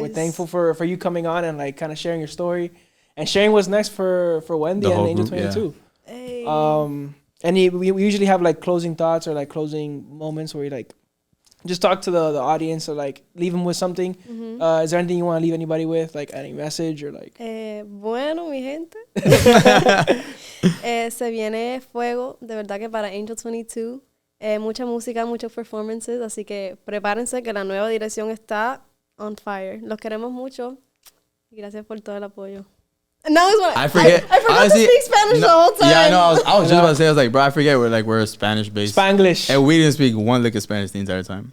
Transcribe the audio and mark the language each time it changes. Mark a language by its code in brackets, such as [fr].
[en] We're thankful for you coming on and like kind of sharing your story and sharing what's next for Wendii and Angel22. Hey. And we usually have like closing thoughts or like closing moments where we like just talk to the audience or like leave them with something. Mm-hmm. Is there anything you want to leave anybody with, like any message or like? [es] Bueno, mi gente. Se viene fuego, de verdad que para Angel22. Mucha música, muchos performances, así que prepárense que la nueva dirección está [en] on fire. [es] Los queremos mucho y gracias por todo el apoyo. [en] And that was what I forget. I forgot honestly, to speak Spanish the whole time. Yeah, no, I was just about to say, I was like, bro, I forget we're Spanish based. Spanglish. And we didn't speak one lick of Spanish the entire time.